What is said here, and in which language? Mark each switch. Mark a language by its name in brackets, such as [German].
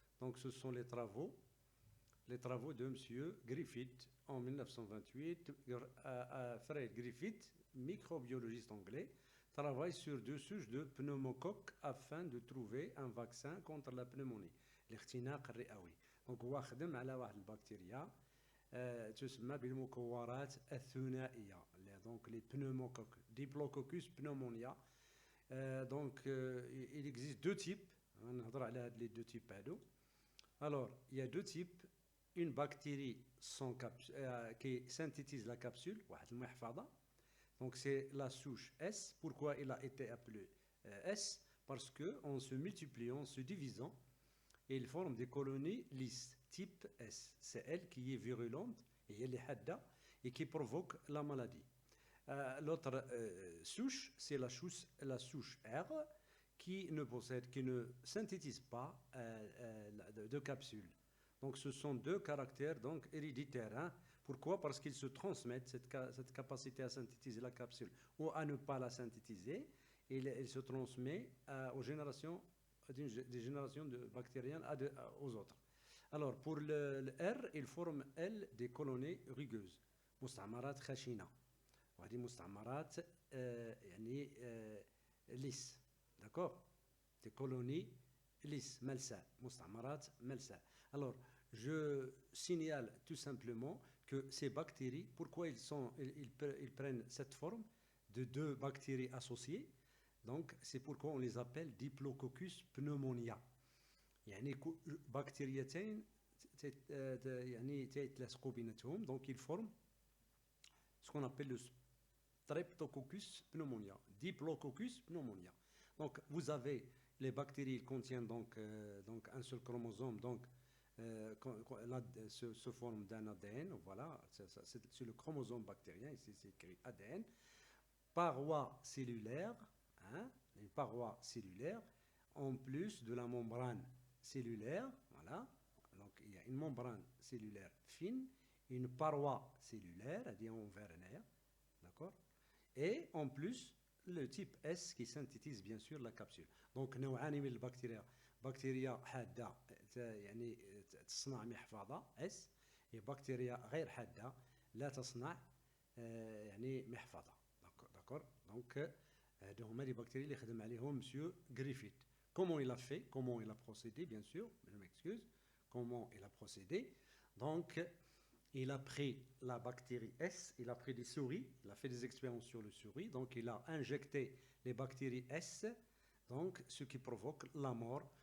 [French] Donc, ce sont les travaux de M. Griffith en 1928. Fred Griffith, microbiologiste anglais, travaille sur deux souches de pneumocoque afin de trouver un vaccin contre la pneumonie, [Arabic] الاختناق الرئوي. Donc هو خدم على واحد البكتيريا تسمى بالمكورات الثنائيه. [French] Donc les pneumocoques, Diplococcus pneumonia. Donc il existe deux types. [Arabic] نهضر على هاد [French] les deux types [Arabic] هادو. [French] Alors, il y a deux types. Une bactérie qui synthétise la capsule, donc c'est la souche S. Pourquoi il a été appelé S? Parce qu'en se multipliant, en se divisant, il forme des colonies lisses, type S. C'est elle qui est virulente et elle est hadda et qui provoque la maladie. L'autre souche, c'est la souche R qui ne synthétise pas de capsule. Donc ce sont deux caractères donc héréditaires. Hein. Pourquoi? Parce qu'ils se transmettent, cette capacité à synthétiser la capsule ou à ne pas la synthétiser. Il se transmet aux générations, des générations de bactériennes aux autres. Alors pour le R, il forme, elle, des colonies rugueuses. [Arabic] مستعمرات خشنة. وهذه مستعمرات يعني lisses. [French] D'accord? Des colonies lisses, malsa, mustamarat, malsa. Alors, je signale tout simplement que ces bactéries, pourquoi ils prennent cette forme de deux bactéries associées, donc c'est pourquoi on les appelle Diplococcus pneumonia. [Arabic] يعني بكتيريتين يعني تيتلاصقوا بيناتهم, [French] donc ils forment ce qu'on appelle le Streptococcus pneumonia, Diplococcus pneumonia. Donc vous avez les bactéries, ils contiennent donc un seul chromosome, donc se forme d'un ADN, voilà, c'est le chromosome bactérien, ici c'est écrit ADN, paroi cellulaire, hein, une paroi cellulaire, en plus de la membrane cellulaire, voilà, donc il y a une membrane cellulaire fine, une paroi cellulaire, c'est-à-dire en Werner, d'accord, et en plus le type S qui synthétise bien sûr la capsule. [Arabic] Donc نوعان من البكتيريا, بكتيريا حادة يعني تصنع محفظة S, et بكتيريا غير حادة لا تصنع يعني محفظة. [French] D'accord. [Arabic] Donc هادو هما [French] les bactéries [Arabic] اللي خدم عليهم monsieur Griffith. [French] Comment il a fait? Comment il a procédé? Bien sûr, je m'excuse. Comment il a procédé? Donc il a pris la bactérie S, il a pris des souris, il a fait des expériences sur les souris, donc il a injecté les bactéries S, donc ce qui provoque la mort.